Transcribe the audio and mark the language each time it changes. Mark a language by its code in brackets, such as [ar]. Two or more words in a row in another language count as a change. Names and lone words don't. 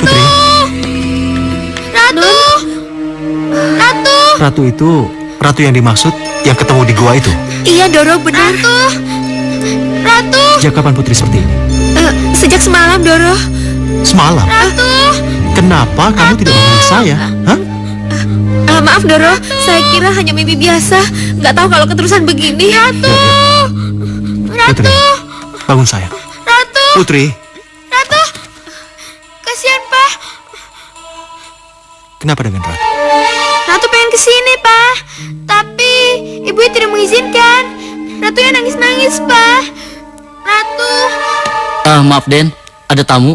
[id] Putri? Ratu! Ratu! Ratu itu, ratu yang dimaksud yang ketemu di gua itu. Iya, Doro, benar. Ratu! Ratu! Sejak kapan Putri seperti ini? Sejak semalam, Doro. Semalam? Ratu! Kenapa kamu tidak memanggil saya? Hah? Maaf, Doro. Saya kira hanya mimpi biasa. Nggak tahu kalau keterusan begini. Ratu! Putri, bangun sayang. Ratu! Putri, Ratu! Kasihan, Pak. kenapa dengan Ratu? Ratu pengen kesini, Pak. Tapi ibu tidak mengizinkan. Ratu yang nangis-nangis, Pak. Ratu. Maaf, Den. Ada tamu.